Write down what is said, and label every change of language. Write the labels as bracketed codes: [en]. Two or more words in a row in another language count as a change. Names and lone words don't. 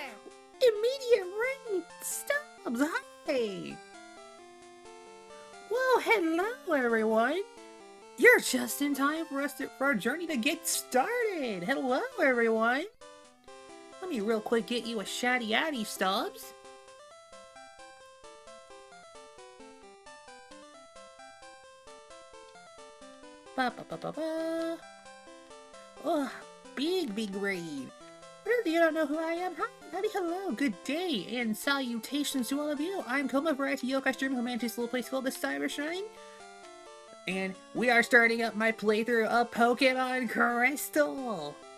[en] Immediate rain stops! Hi! Well, hello everyone! You're just in time for our journey to get started! Hello everyone! Let me real quick get you a Shaddy Addy, Stubbs. Ba-ba-ba-ba-ba. Oh, big raid. For those of you who don't know who I am, howdy, hello, good day, and salutations to all of you. I'm Koma, Variety Yokai streamer who manages a little place called the Cyber Shrine. And we are starting up my playthrough of Pokemon Crystal.